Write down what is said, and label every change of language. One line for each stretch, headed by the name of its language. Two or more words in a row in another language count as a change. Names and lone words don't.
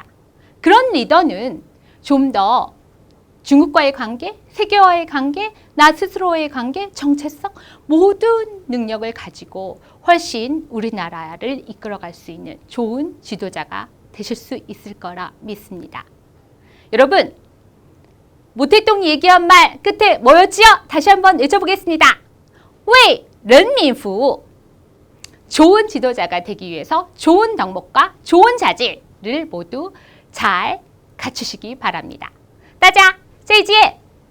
Korean: 그런 리더는 좀 더 중국과의 관계, 세계와의 관계, 나 스스로의 관계, 정체성 모든 능력을 가지고 훨씬 우리나라를 이끌어갈 수 있는 좋은 지도자가 되실 수 있을 거라 믿습니다. 여러분, 모택동이 얘기한 말 끝에 뭐였지요? 다시 한번 외쳐보겠습니다.
Chinese: 为人民服务
Korean: 좋은 지도자가 되기 위해서 좋은 덕목과 좋은 자질을 모두 잘 갖추시기 바랍니다.
Chinese: 大家再见